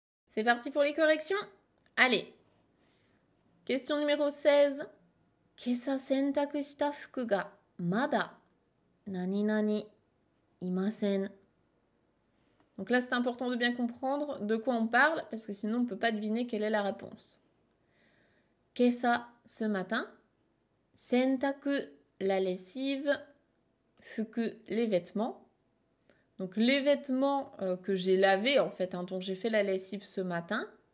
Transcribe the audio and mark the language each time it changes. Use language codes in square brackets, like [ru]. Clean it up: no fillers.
[fr] C'est parti pour les corrections? Allez! Question numéro 16. [ja] 今朝洗濯した服がまだ何々いません。 [fr] Donc là, c'est important de bien comprendre de quoi on parle parce que sinon, on ne peut pas deviner quelle est la réponse. Kesa, ce matin. Sentaku, la lessive. Fuku, les vêtements. Donc les vêtements que j'ai lavés en fait, dont j'ai fait la lessive ce matin.